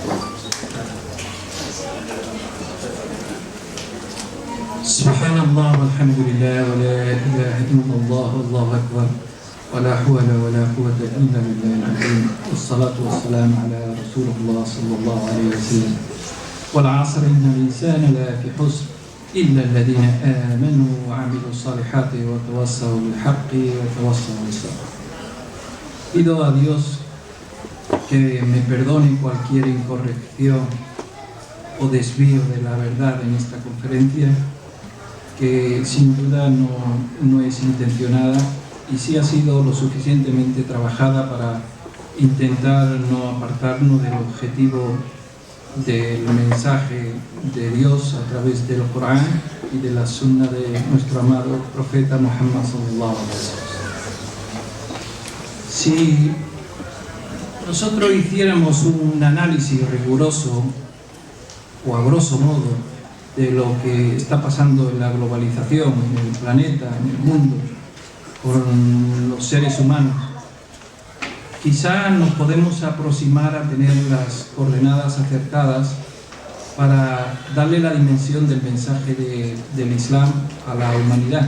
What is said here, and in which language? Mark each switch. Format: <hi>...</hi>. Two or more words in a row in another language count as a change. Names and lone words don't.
<ar>سبحان الله والحمد لله ولا إله إلا الله والله أكبر ولا حول ولا قوة إلا بالله العظيم. والصلاة والسلام على رسول الله صلى الله عليه وسلم. والعصر إن الإنسان لفي حسن إلا الذين آمنوا وعملوا الصالحات وتواصوا بالحق وتواصوا بالصبر.</ar> <es>Pido a Dios que me perdone cualquier incorrección o desvío de la verdad en esta conferencia, que sin duda no es intencionada y sí ha sido lo suficientemente trabajada para intentar no apartarnos del objetivo del mensaje de Dios a través del Corán y de la Sunna de nuestro amado profeta Muhammad</es> <ar>صلى الله عليه وسلم.</ar> <es>Si nosotros hiciéramos un análisis riguroso o a grosso modo de lo que está pasando en la globalización, en el planeta, en el mundo, con los seres humanos, quizá nos podemos aproximar a tener las coordenadas acertadas para darle la dimensión del mensaje del Islam a la humanidad.</es>